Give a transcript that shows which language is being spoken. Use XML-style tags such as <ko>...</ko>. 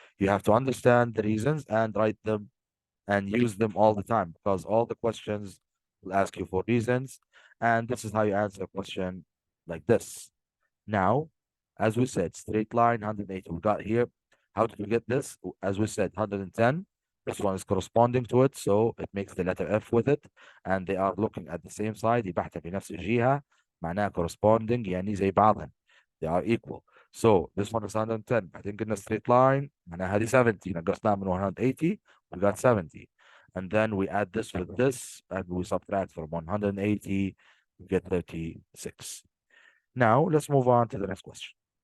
<en>You have to understand the reasons and write them and use them all the time, because all the questions will ask you for reasons, and this is how you answer a question like this. Now, as we said, straight line 180. We got here. How did we get this? As we said, 110. This one is corresponding to it, so it makes the letter F with it, and they are looking at the same side.</en> <ar>يبقى بنفس الجهة معناها corresponding يعني زي بعضهم.</ar> <en>They are equal. So this one is 110. I think in a straight line</en> <ar>معناها هذه</ar> <en>70.</en> <ar>نقصناها من 180.</ar> <en>We got 70. And then we add this with this, and we subtract from 180. We get 36. Now, let's move on to the next question.</en>